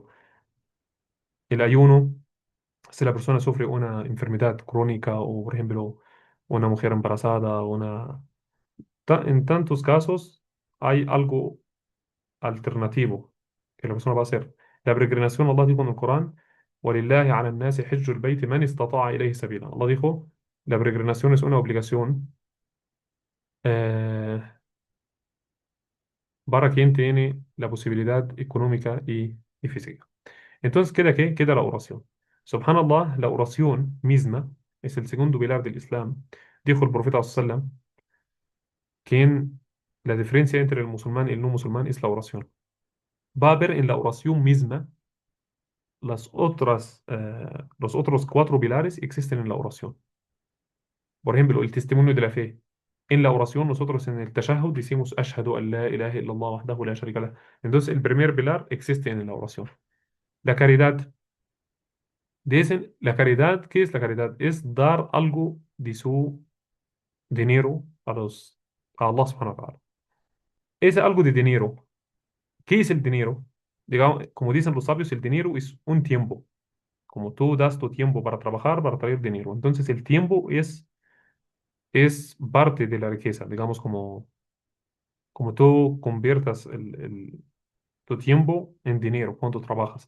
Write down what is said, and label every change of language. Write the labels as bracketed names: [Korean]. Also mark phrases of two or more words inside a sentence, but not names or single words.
[Spanish] El ayuno, si la persona sufre una enfermedad crónica o, por ejemplo, una mujer embarazada, en tantos casos hay algo alternativo que la persona va a hacer. La peregrinación, Allah dijo en el Corán: [Arabic] وَلِلَّهِ عَلَى النَّاسِ حِجُّ الْبَيْتِ مَنِ اسْتَطَاعَ إِلَيْهِ سَبِيلًا. [Spanish] Allah dijo, la peregrinación es una obligación eh, para quien tiene la posibilidad económica y física. Entonces, ¿queda qué? Queda la oración. Subhanallah, la oración misma es el segundo pilar del Islam. Dijo el profeta sallam que la diferencia entre el musulmán y el no musulmán es la oración. Va a haber en la oración misma los otros cuatro pilares existen en la oración. Por ejemplo, el testimonio de la fe. En la oración, nosotros en el tashahhud decimos [Arabic] أشهد أن لا إله إلا الله وحده لا شريك له. [Spanish] Entonces, el primer pilar existe en la oración. La caridad. Dicen, la caridad, ¿qué es la caridad? Es dar algo de su dinero a Allah [Arabic] سبحانه وتعالى. [Spanish] Es algo de dinero. ¿Qué es el dinero? Digamos, como dicen los sabios, el dinero es un tiempo. Como tú das tu tiempo para trabajar, para traer dinero. Entonces, el tiempo es parte de la riqueza. Digamos, como tú conviertas tu tiempo en dinero cuando trabajas.